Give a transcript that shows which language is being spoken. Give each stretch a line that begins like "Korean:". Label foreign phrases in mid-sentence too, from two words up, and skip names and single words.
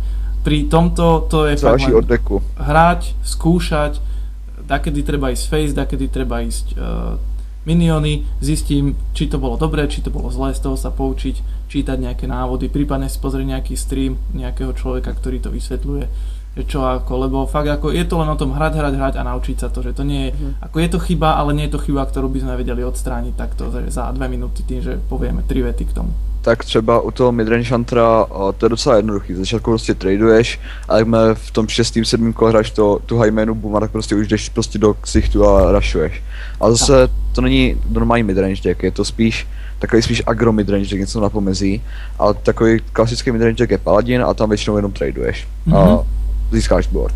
Slovak: Pri tomto to je fakt len hrať, skúšať, dakedy treba ísť face, dakedy treba ísť minióny, zistím, či to bolo dobré, či to bolo zlé, z toho sa poučiť, čítať nejaké návody, prípadne si pozrieť nejaký stream nejakého človeka, ktorý to vysvetľuje, že čo ako, lebo fakt ako je to len o tom hrať a naučiť sa to, že to nie je, ako je to chyba, ale nie je to chyba, ktorú by sme vedeli odstrániť takto za 2 minúty tým, že povieme 3 vety k tomu.
Czech: Tak třeba u toho midrange huntera to je docela jednoduchý, z začátku prostě traduješ a jakmile v tom 6. 7. kole hráš tu highmanu booma, tak prostě už jdeš prostě do ksichtu a rushuješ. Ale zase to není normální
English: midrange deck,
Czech: je to spíš takový spíš
English: agro midrange deck,
Czech: něco na pomezí, ale takový klasický
English: midrange deck
Czech: je paladin a tam většinou jenom traduješ a získáš board.